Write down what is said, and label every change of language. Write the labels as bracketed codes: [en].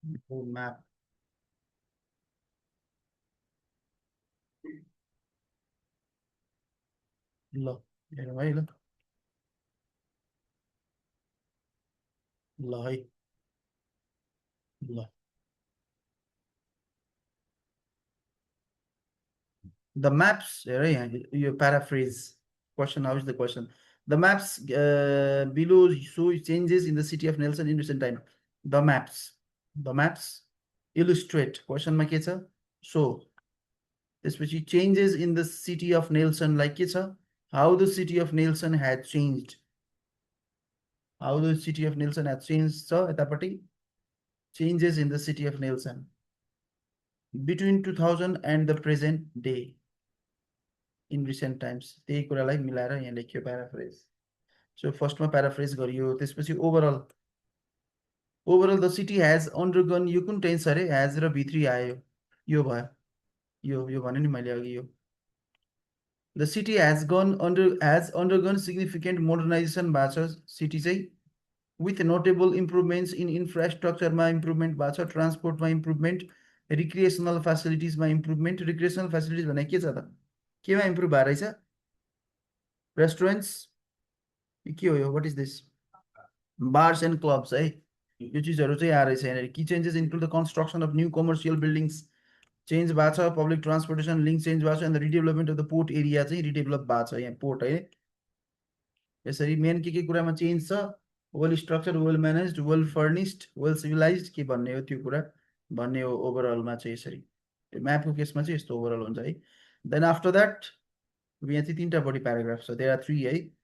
[en] map, [ne] ल हेरौँ है, ल है, ल [en] the maps, your paraphrase question. How is the question? The maps below show changes in the city of Nelson in recent time. The maps illustrate. Question [ne] ma ke cha? [en] So त्यसपछि changes in the city of Nelson like [ne] ke cha? [en] How the city of Nelson had changed. How the city of Nelson had changed [ne] cha यतापट्टि [en] changes in the city of Nelson between 2000 and the present day. [ne] In recent times, त्यही कुरालाई मिलाएर यहाँ लेखियो paraphrase. So फर्स्टमा paraphrase गरियो, त्यसपछि [en] overall the city has undergone, [ne] यो कुन टेन्स अरे, हेज र V3 आयो, यो भयो, यो भने नि मैले अघि। यो [en] the city has undergone significant modernization [ne] भएको छ सिटी चाहिँ, [en] with notable improvements in इन्फ्रास्ट्रक्चरमा [ne] improvement भएको छ, ट्रान्सपोर्टमा improvement, recreational फेसिलिटिजमा improvement. Recreational facilities भने के छ त, केमा इम्प्रुभ भएर रहेछ? रेस्टुरेन्ट्स के हो यो, [en] What is this? [ne] Bars and clubs है, यो चिजहरू चाहिँ आएर रहेछ यहाँनिर। [en] key changes include the construction of new commercial buildings [ne] change भएको छ, [en] public transportation link change भएको छ, and redevelopment of the port area [ne] चाहिँ रिडेभलप भएको छ, यहाँ पोर्ट है। यसरी मेन के कुरामा चेन्ज छ, [en] well structure, well managed, well furnished, well civilised, [ne] के भन्ने हो त्यो कुरा भन्ने हो ओभरअलमा चाहिँ। यसरी म्यापको केसमा चाहिँ यस्तो ओभरअल हुन्छ है। [en] then after that [ne] यहाँ चाहिँ 3टा बढी प्याराग्राफ छ, [en] there are 3 [ne] है।